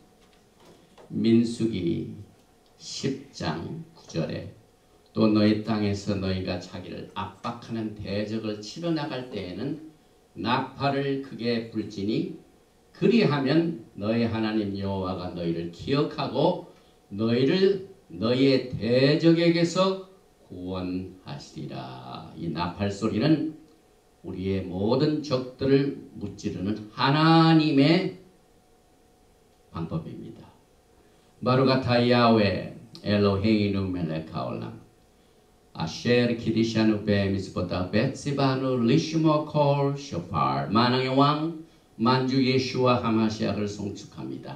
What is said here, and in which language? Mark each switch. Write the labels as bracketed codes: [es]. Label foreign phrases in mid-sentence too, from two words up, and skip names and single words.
[ko] 민수기 10장 9절에 또 너희 땅에서 너희가 자기를 압박하는 대적을 치러 나갈 때에는 나팔을 크게 불지니 그리하면 너희 하나님 여호와가 너희를 기억하고 너희를 너희의 대적에게서 구원하시리라. 이 나팔 소리는 우리의 모든 적들을 무찌르는 하나님의 방법입니다. [he] ברוך אתה יהוה אלוהינו מלך העולם אשר קידשנו במצוותיו וציוונו לשמוע קול שופר [ko] 만왕의 왕 만주 예수와 하마시아를 송축합니다.